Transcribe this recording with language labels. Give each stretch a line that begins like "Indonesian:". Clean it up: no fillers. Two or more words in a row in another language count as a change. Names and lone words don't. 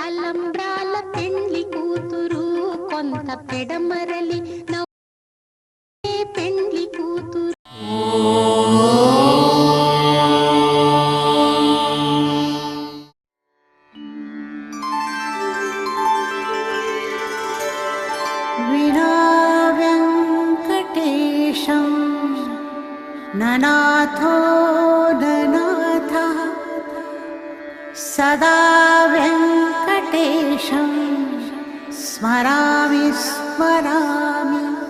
Telugu: తలంబ్రాల పెండ్లి కూతురు కొంత పెడమరలి నవ్వే పెండ్లి కూతురు.
Sanskrit: विना वेङ्कटेशं ननाथो ननाथः सदा वेङ्कटेशं स्मरामि स्मरामि.